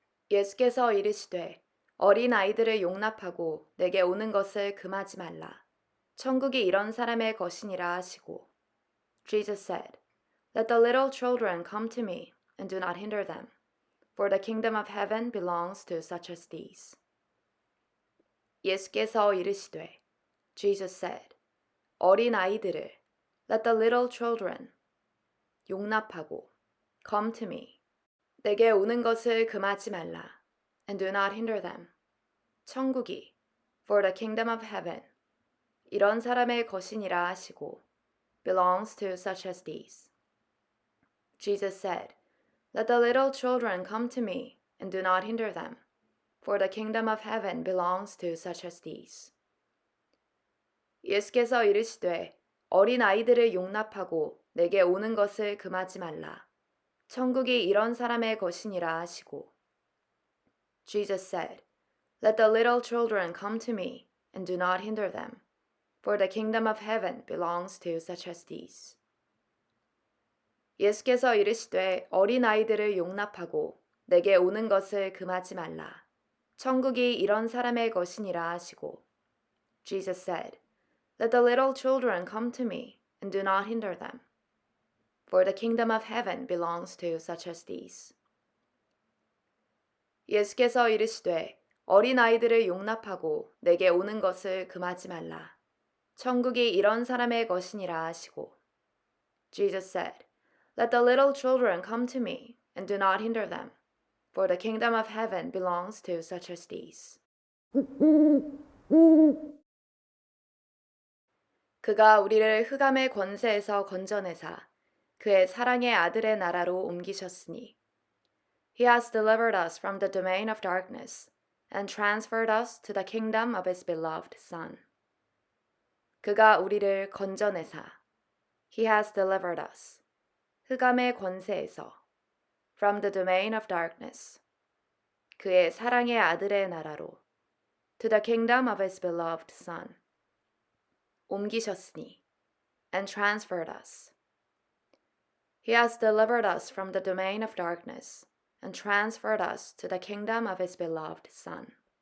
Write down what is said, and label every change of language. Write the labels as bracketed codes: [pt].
[ko] 예수께서 이르시되 어린 아이들을 용납하고 내게 오는 것을 금하지 말라. 천국이 이런 사람의 것이니라 하시고. [en] Jesus said, Let the little children come to me, and do not hinder them, for the kingdom of heaven belongs to such as these. [ko] 예수께서 이르시되, [en] Jesus said, [ko] 어린 아이들을, [en] let the little children, [ko] 용납하고, [en] come to me, [ko] 내게 오는 것을 금하지 말라, [en] and do not hinder them. [ko] 천국이, [en] for the kingdom of heaven, [ko] 이런 사람의 것이니라 하시고, [en] belongs to such as these. Jesus said, Let the little children come to me, and do not hinder them, for the kingdom of heaven belongs to such as these. [ko] 예수께서 이르시되 어린 아이들을 용납하고 내게 오는 것을 금하지 말라. 천국이 이런 사람의 것이니라 하시고. [en] Jesus said, Let the little children come to me, and do not hinder them, for the kingdom of heaven belongs to such as these. [ko] 예수께서 이르시되 어린 아이들을 용납하고 내게 오는 것을 금하지 말라. 천국이 이런 사람의 것이니라 하시고. [en] Jesus said, Let the little children come to me, and do not hinder them, for the kingdom of heaven belongs to such as these. [ko] 예수께서 이르시되 어린 아이들을 용납하고 내게 오는 것을 금하지 말라. 천국이 이런 사람의 것이니라 하시고. [en] Jesus said, Let the little children come to me, and do not hinder them, for the kingdom of heaven belongs to such as these. [ko] 그가 우리를 흑암의 권세에서 건져내사 그의 사랑의 아들의 나라로 옮기셨으니. [en] He has delivered us from the domain of darkness and transferred us to the kingdom of his beloved Son. [ko] 그가 우리를 건져내사. [en] He has delivered us. [ko] 흑암의 권세에서. [en] From the domain of darkness. [ko] 그의 사랑의 아들의 나라로. [en] To the kingdom of his beloved Son. [ko] 옮기셨으니. [en] And transferred us. He has delivered us from the domain of darkness and transferred us to the kingdom of His beloved Son.